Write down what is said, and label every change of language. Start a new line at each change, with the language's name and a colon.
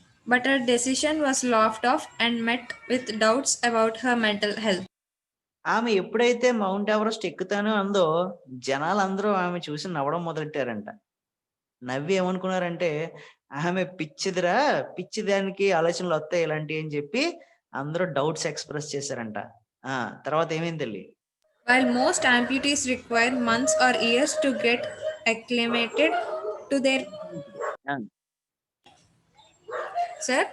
English: But her decision was laughed off and met with doubts about her mental health.
Telugu: ఆమె ఎప్పుడైతే mount Everest ఎక్కుతానో అందో జనాలు అందరూ ఆమె చూసి నవ్వడం మొదలెట్టారంట. నవ్వి ఏమనుకున్నారంటే ఆమె పిచ్చిదిరా, పిచ్చి దానికి ఆలోచనలు వస్తాయి ఇలాంటివి అని చెప్పి అందరూ డౌట్స్ ఎక్స్ప్రెస్ చేశారంట. తర్వాత ఏమైంది తల్లి?
English: While most amputees require months or years to get acclimated to their sir